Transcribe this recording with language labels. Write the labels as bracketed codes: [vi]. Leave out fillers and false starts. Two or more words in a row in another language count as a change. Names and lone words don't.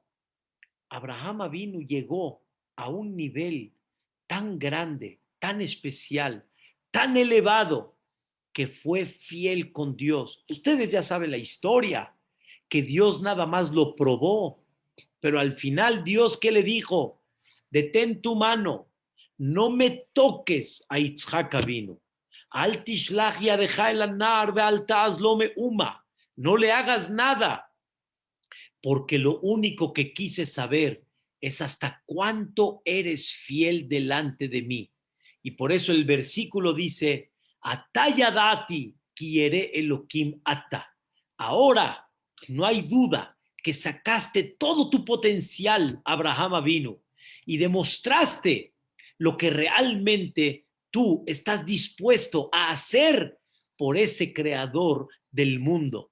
[es] Abraham vino, llegó a un nivel tan grande, tan especial, tan elevado, que fue fiel con Dios. Ustedes ya saben la historia, que Dios nada más lo probó, pero al final Dios, ¿qué le dijo? Detén tu mano, no me toques a Itzhak Avinu. [he] אל תשלח ידך אל הנער ואל תעש לו מאומה. [es] No le hagas nada, porque lo único que quise saber es hasta cuánto eres fiel delante de mí. Y por eso el versículo dice, [he] עתה ידעתי כי ירא אלהים אתה. [es] Ahora no hay duda que sacaste todo tu potencial, Abraham vino, y demostraste lo que realmente tú estás dispuesto a hacer por ese creador del mundo.